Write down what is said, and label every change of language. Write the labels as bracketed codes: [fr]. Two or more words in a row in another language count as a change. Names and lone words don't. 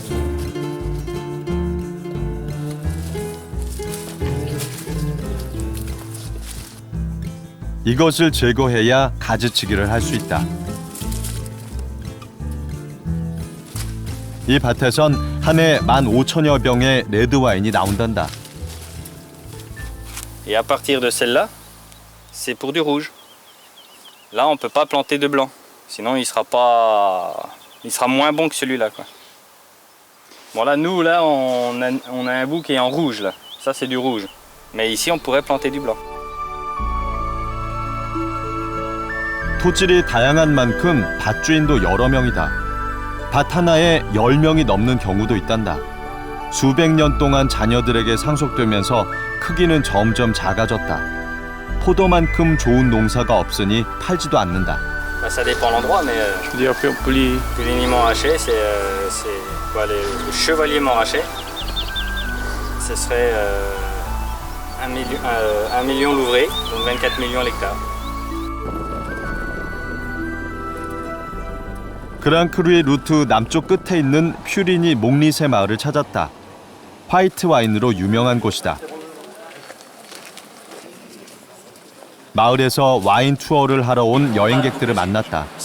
[ko] 이것을 제거해야 가지치기를 할 수 있다. 이 밭에선 한 해 15,000여 병의 레드 와인이 나온단다. [fr] Et à partir de celle-là, c'est pour du rouge. Là, on ne peut pas planter de blanc. Sinon, il sera moins bon que celui-là, quoi. Bon, là, nous, là, on a un bout qui est en rouge, là. Ça, c'est du rouge. Mais ici, on pourrait planter du blanc. [ko] 토질이 다양한 만큼 밭주인도 여러 명이다. 밭 하나에 10명이 넘는 경우도 있단다. 수백 년 동안 자녀들에게 상속되면서 크기는 점점 작아졌다. 포도만큼 좋은 농사가 없으니 팔지도 않는다. [fr] Ça dépend de l'endroit, mais Je veux dire, Puligny Montrachet, c'est quoi, le Chevalier Montrachet. Ce serait 1 million l'ouvrier, donc 24 millions l'hectare. [ko] 그랑크루의 루트 남쪽 끝에 있는 퓨리니 몽리세 마을을 찾았다. 화이트 와인으로 유명한 곳이다. 마을에서 와인 투어를 하러 온 여행객들을 만났다.